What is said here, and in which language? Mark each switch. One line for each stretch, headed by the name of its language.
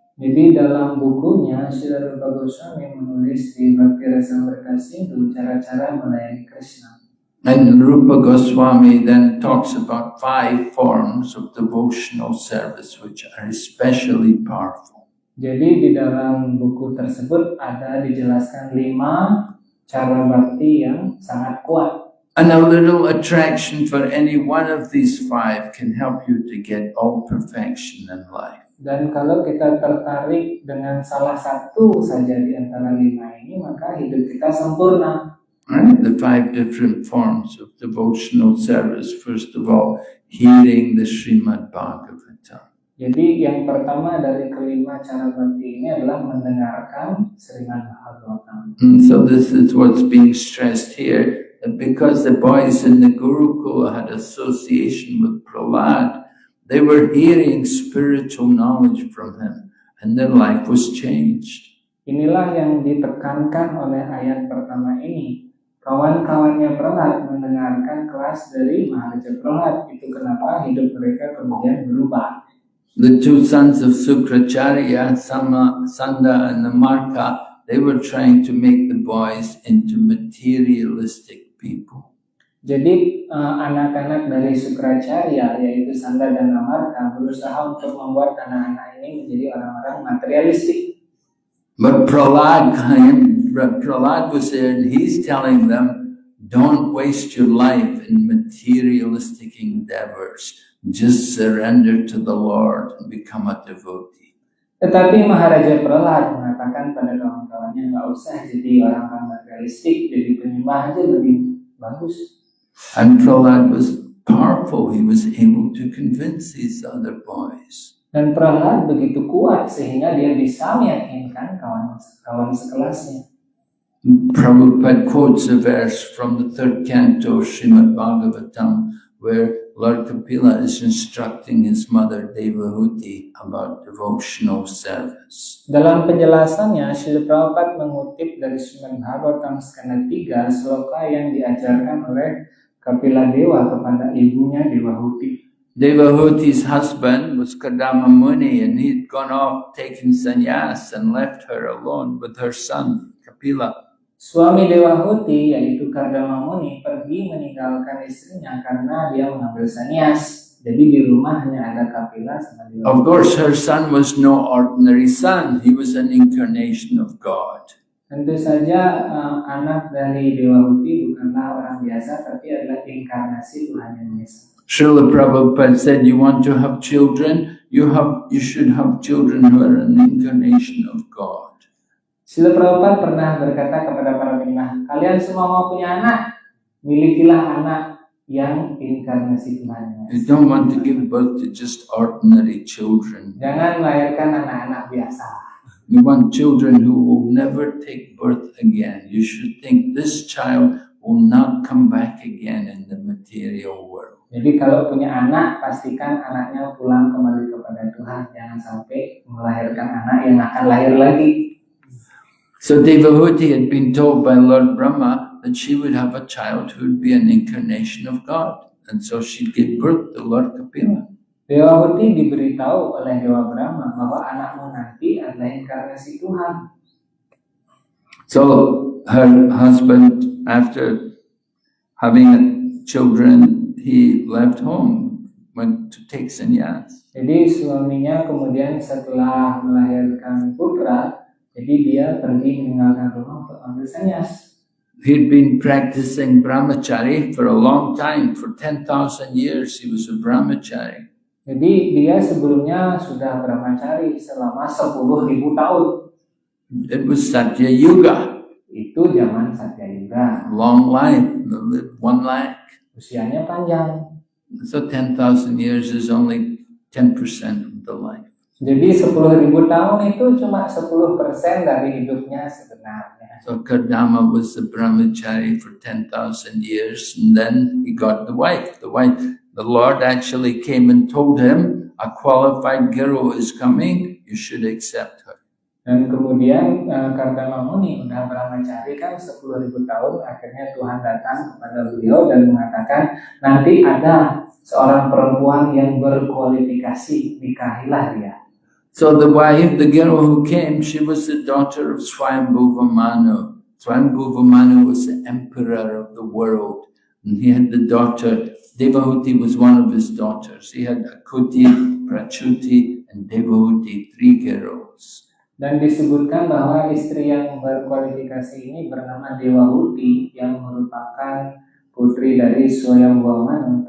Indonesian: Jadi dalam bukunya, Srila Rupa Goswami menulis di Bhakti Rasamrita Sindhu cara-cara melayani Krishna.
English: And Rupa Goswami then talks about 5 forms of devotional service which are especially powerful.
Indonesian: Jadi di dalam buku tersebut ada dijelaskan 5 cara bakti yang sangat kuat.
English: And a little attraction for any one of these 5 can help you to get all perfection in life.
Indonesian: Dan kalau kita tertarik dengan salah satu saja di antara 5 ini, maka hidup kita sempurna.
English: Right? The 5 different forms of devotional service. First of all, hearing the Srimad Bhagavatam.
Indonesian: Jadi yang pertama dari kelima cara bakti ini adalah mendengarkan Srimad Bhagavatam.
English: So this is what's being stressed here. That because the boys in the Gurukula had association with Prahlad, they were hearing spiritual knowledge from him and their life was changed.
Indonesian: Inilah yang ditekankan oleh ayat pertama ini. Kawan-kawannya Prahlad mendengarkan kelas dari Maharaja Prahlad. Itu kenapa hidup mereka kemudian berubah.
English: The 2 sons of Sukracharya, Sanda and Namarka, they were trying to make the boys into materialistic people.
Indonesian: Jadi anak-anak dari Sukracharya, yaitu Sanda dan Namarka, berusaha untuk membuat anak-anak ini menjadi orang-orang materialistik.
English: But Prahlad was there and he's telling them, don't waste your life in materialistic endeavors. Just surrender to the Lord and become a devotee.
Indonesian: Tetapi Maharaja Prahlad mengatakan pada kawan-kawannya, nggak usah jadi orang-orang materialistik, jadi penyembah aja lebih bagus.
English: And Prahlad was powerful. He was able to convince these other boys.
Indonesian: Dan Prahlad begitu kuat sehingga dia bisa meyakinkan kawan-kawan sekelasnya.
English: Prabhupada quotes a verse from the 3rd canto of Srimad Bhagavatam where Lord Kapila is instructing his mother Devahuti about devotional service.
Indonesian: Dalam penjelasannya, Srila Prabhupada mengutip dari Srimad Bhagavatam skanda 3 sloka yang diajarkan oleh Kapila Dewa kepada ibunya Devahuti.
English: Devahuti's husband was Kardama Muni and he'd gone off taking sannyas and left her alone with her son Kapila.
Indonesian: Suami Devahuti, yaitu Kardama Muni, pergi meninggalkan istrinya karena dia mengambil sannyas. Jadi di rumah hanya ada Kapila sama Devahuti.
English: Of course, her son was no ordinary son. He was an incarnation of God.
Indonesian: Tentu saja anak dari Devahuti bukanlah orang biasa, tapi adalah inkarnasi Tuhan Yang Esa.
English: Srila Prabhupada said, you want to have children? You should have children who are an incarnation of God.
Indonesian: Srila Prabhupada pernah berkata kepada para penyembah, kalian semua mau punya anak, milikilah anak yang inkarnasi Tuhan.
English: You don't want to give birth to just ordinary children.
Indonesian: Jangan melahirkan anak-anak biasa.
English: You want children who will never take birth again. You should think this child will not come back again in the material world.
Indonesian: Jadi kalau punya anak, pastikan anaknya pulang kembali kepada Tuhan. Jangan sampai melahirkan anak yang akan lahir lagi.
English: So Devahuti had been told by Lord Brahma that she would have a child who would be an incarnation of God. And so she gave birth to Lord Kapila.
Indonesian: Dewahuti diberitahu oleh Dewa Brahma bahwa anakmu nanti adalah inkarnasi Tuhan.
English: So her husband, after having children, he left home, went to take sannyas.
Indonesian: Jadi suaminya kemudian setelah melahirkan putra, jadi dia pergi meninggalkan rumah untuk ambil sannyas.
English: He'd been practicing brahmachari for a long time. For 10,000 years he was a brahmachari.
Indonesian: Jadi dia sebelumnya sudah brahmachari selama 10.000 tahun.
English: It was Satya Yuga,
Indonesian: Itu zaman Satyayuga.
English: long life, lived 1 lakh.
Indonesian: Usianya panjang.
English: So 10,000 years is only 10% of the life.
Indonesian: Jadi 10.000 tahun itu cuma 10% dari hidupnya sebenarnya.
English: So Kardama was the brahmachari for 10,000 years, and then he got the wife. The Lord actually came and told him, a qualified guru is coming, you should accept her.
Indonesian: Dan kemudian Kardama Muni udah brahmachari kan 10.000 tahun, akhirnya Tuhan datang kepada beliau dan mengatakan nanti ada seorang perempuan yang berkualifikasi, nikahilah dia.
English: So the wife, the girl who came, she was the daughter of Swayambhuva Manu. Swayambhuva Manu was the emperor of the world, and he had the daughter, Devahuti was one of his daughters. He had Akuti, Prachuti, and Devahuti, 3 girls.
Indonesian: Dan disebutkan bahwa istri yang berkualifikasi ini bernama Dewahuti yang merupakan putri dari Swayambhuva Manu.